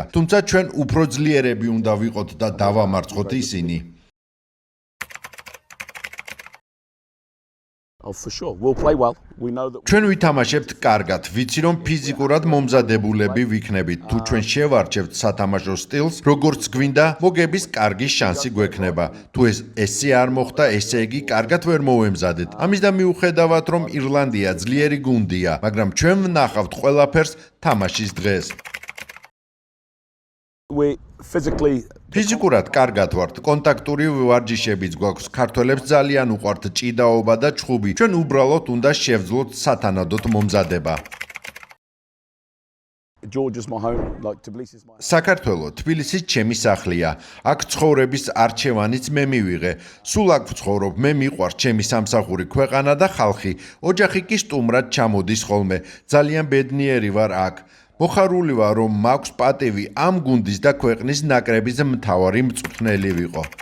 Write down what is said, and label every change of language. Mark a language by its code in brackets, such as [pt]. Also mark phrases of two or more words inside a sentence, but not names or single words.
[ka] თუმცა ჩვენ უფრო ძლიერები უნდა ვიყოთ და დავამარცხოთ ისინი. [en] Oh, for sure. We'll play well. We know that. [ka] ჩვენ ვითამაშებთ კარგად, ვიცი რომ ფიზიკურად მომზადებულები ვიქნებით. თუ ჩვენ შევარჩევთ სათამაშო სტილს, როგორც გვინდა, მოგების კარგი შანსი გვექნება. თუ ესე არ მოხდა, ესე იგი კარგად ვერ მოვემზადეთ. ამისდა მიუხედავად რომ ირლანდია ძლიერი გუნდია, მაგრამ ჩვენ ვნახავთ ყველაფერს თამაშის დღეს. [en] We physically. [ka] ფიზიკურად კარგად ვართ, კონტაქტური ვარჯიშებიც გვაქვს. ქართველებს ძალიან უყვართ ჭიდაობა და ჩხუბი. ჩვენ უბრალოდ უნდა შევძლოთ სათანადოდ მომზადება. [en] Georgia's my home, like Tbilisi's my home. [ka] საქართველო, თბილისი ჩემი სახლია. აქ ცხოვრების არჩევანიც მე მივიღე. სულ აქ ვცხოვრობ, მე მიყვარს ჩემი სამსახური ქვეყანა და ხალხი. ოჯახი კი სტუმრად ჩამოდის ხოლმე. ძალიან ბედნიერი ვარ აქ. მოხარული ვარ, რომ მაქვს პატივი ამ გუნდის და ქვეყნის ნაკრების მთავარი მწვრთნელი ვიყო.